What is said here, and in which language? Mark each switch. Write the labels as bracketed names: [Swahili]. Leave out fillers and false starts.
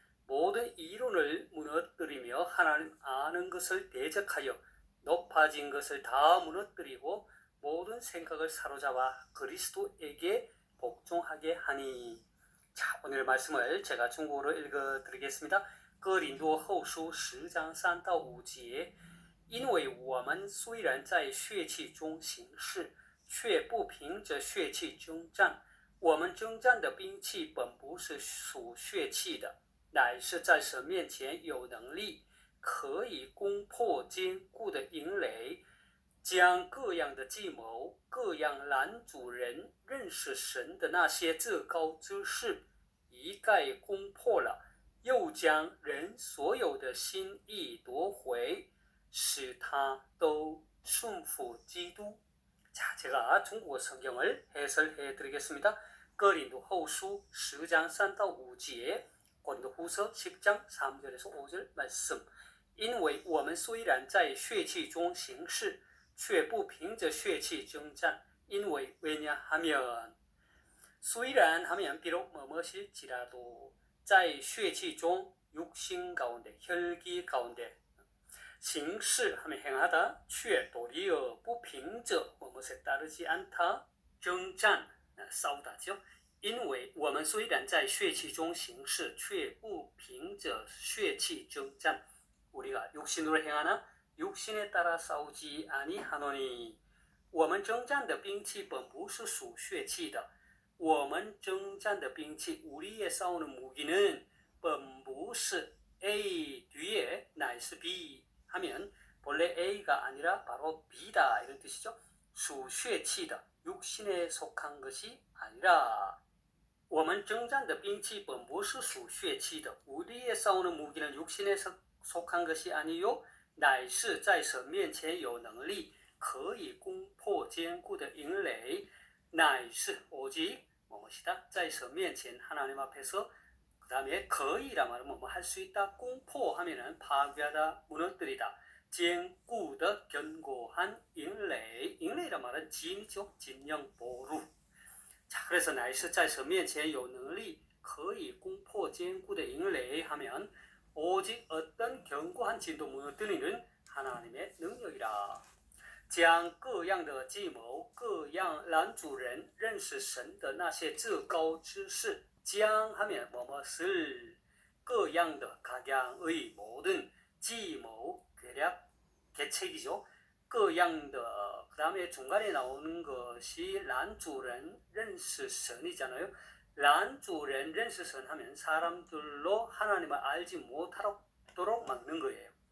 [Korean] 모든 이론을 무너뜨리며 하나님 아는 것을 대적하여 높아진 것을 다 무너뜨리고 모든 생각을 사로잡아 그리스도에게 복종하게 하니. 자, 오늘 말씀을 제가 중국어로 읽어드리겠습니다. [Chinese] 哥林多后书10章3到5节，因为我们虽然在血气中行事，却不凭着血气征战。我们征战的兵器本不是属血气的，乃是在神面前有能力，可以攻破坚固的营垒，将各样的计谋、各样拦阻人认识神的那些至高之事一概攻破了。又将人所有的心意夺回，使他都顺服基督。 [Korean] 자, 제가 중국어 성경을 해설해 드리겠습니다. 고린도후서 10장 [Chinese] 3到5节, [Korean] 고린도후서 10장 3절에서 5절 말씀. [Chinese] 因为我们虽然在血气中行事，却不凭着血气征战。因为 [Korean] 왜냐하면 [Chinese] 虽然 [Korean] 하면 비록 뭐뭇일지라도 [Chinese] 在血气中 [Korean] 육신 가운데 혈기 가운데 [Chinese] 行事 [Korean] 하면 행하다 [Chinese] 却 [Korean] 도리어 [Chinese] 不凭着 [Korean] 뭐뭇에 따르지 않다 [Chinese] 征战 [Korean] 싸우다죠. [Chinese] 因为我们虽然在血气中行事却不凭着血气征战 [Korean] 우리가 육신으로 행하나 육신에 따라 싸우지 아니하노니 [Chinese] 我们征战的兵器本不是属血气的我们征战的兵器 [Korean] 우리의 싸우는 무기는 [Chinese] 本不是 [Korean] A 뒤에 [Chinese] 乃是 [Korean] B 하면 본래 A가 아니라 바로 B다 이런 뜻이죠. [Chinese] 属血气的 [Korean] 육신에 속한 것이 아니라 [Chinese] 我们征战的兵器本不是属血气的 [Korean] 우리의 싸우는 무기는 육신에 속한 것이 아니요 [Chinese] 乃是在神面前有能力可以攻破坚固的营垒乃是 [Korean] 오직 무엇이다? [Chinese] 在神面前 [Korean] 하나님 앞에서 그 다음에 거의라 말하면 뭐 할 수 있다. 공포 하면은 파괴하다, 무너뜨리다. [Chinese] 坚固的 [Korean] 견고한 인레이. 인레이라 말은 진이죠. 진영 보루. 자, 그래서 [Chinese] 乃是在神面前有能力可以攻破坚固的营垒 [Korean] 하면 오직 어떤 견고한 진도 무너뜨리는 하나님의 능력이라. [Chinese] 将各样的计谋、各样拦阻人认识神的那些至高之事，将 [Korean] 하면 뭐뭇을 [Chinese] 各样的 [Korean] 각양의 모든 [Chinese] 计谋, [Korean] 계략, 계책이죠. 各样的 그 다음에 중간에 나오는 것이 [Chinese] 拦阻人认识神 [Korean] 이잖아요. [Chinese] 拦阻人认识神 [Korean] 하면 사람들로 하나님을 알지 못하도록 막는 거예요.